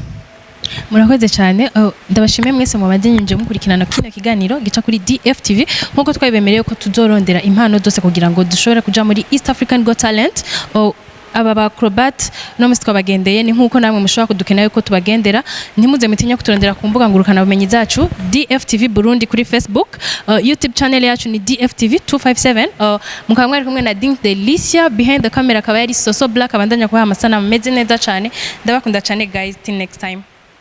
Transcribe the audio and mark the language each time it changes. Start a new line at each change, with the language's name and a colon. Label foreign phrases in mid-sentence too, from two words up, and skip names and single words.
Rundi: Murakoze cyane, ndabashimiye mwese mubandinje mukurikirana kino kiganiro gica kuri DFTV, nkuko twabibemereye ko tuzorondera impano zose kugira ngo dushobore kuja muri East African Got Talent. Aba ba acrobat no musi twabagendeye, ni nkuko namwe mushobora kudukenera yuko tubagendera. Ntimuze mutinya kuturondera ku mbuga ngurukana bumenyi zacu DFTV Burundi kuri Facebook, YouTube channel yacu ni DFTV 257. Mukaba mwari kumwe na Delicia,
English: behind the camera
Rundi: akaba yari Soso Black, abandanya kubaha amasanamu meze neza cyane. Ndabakunda cyane guys,
English: till next time.